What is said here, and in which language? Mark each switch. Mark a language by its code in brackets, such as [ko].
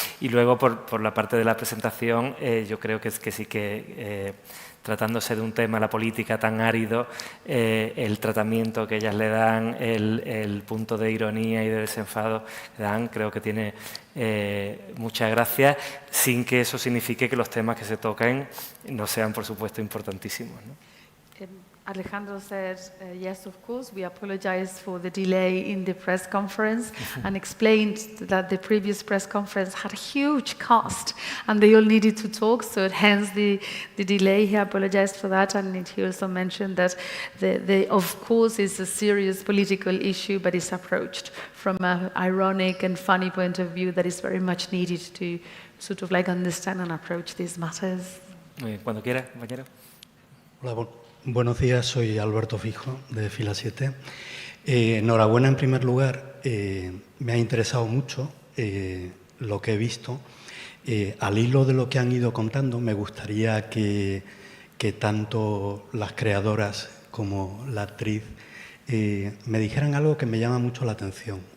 [es] Y luego, por la parte de la presentación, yo creo que sí que tratándose de un tema, la política tan árido, el tratamiento que ellas le dan, el punto de ironía y de desenfado que dan, creo que tiene mucha gracia, sin que eso signifique que los temas que se toquen no sean, por supuesto, importantísimos, ¿no? [en] Alejandro said, yes, of course, we apologize for the delay in the press conference and explained that the previous press conference had a huge cost and they all needed to talk, so hence the delay. He apologized for that, and he also mentioned that of course, it's a serious political issue, but it's approached from an ironic and funny point of view that is very much needed to sort of like understand and approach these matters. [es] Cuando quiera, compañero. Hola, buenos días, soy Alberto Fijo, de Fila 7. Enhorabuena en primer lugar, me ha interesado mucho lo que he visto. Al hilo de lo que han ido contando, me gustaría que tanto las creadoras como la actriz me dijeran algo que me llama mucho la atención.